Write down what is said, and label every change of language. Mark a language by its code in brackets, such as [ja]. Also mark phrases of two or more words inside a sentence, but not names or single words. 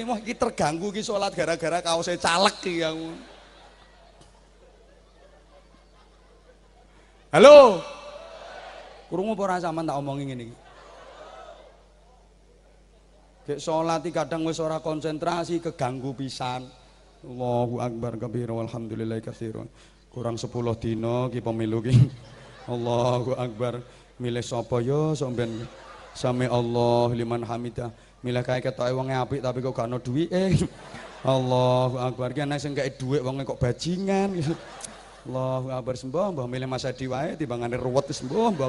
[jv] Wah iki terganggu iki salat gara-gara kaose caleg iki aku. Halo. Krungu apa ora sampean tak omongi ngene iki? Gek sholat kadang wis ora konsentrasi keganggu pisan. [ar] الله أكبر كبيرا والحمد لله كثيرا. [jv] Kurang 10 dina ki pemilu ki. [ar] الله أكبر. [jv] Milih sapa yo sampean? [ar] سمع الله لمن حمده. [jv] Milih kae ketoke wonge apik tapi kok gak ono duwike. [ar] الله أكبر. [jv] Ki ana sing gak dhuwit wonge kok bajingan. [ar] الله أكبر [jv] sembah mbah milih Mas Adi wae timbangane ruwet sembah mbah.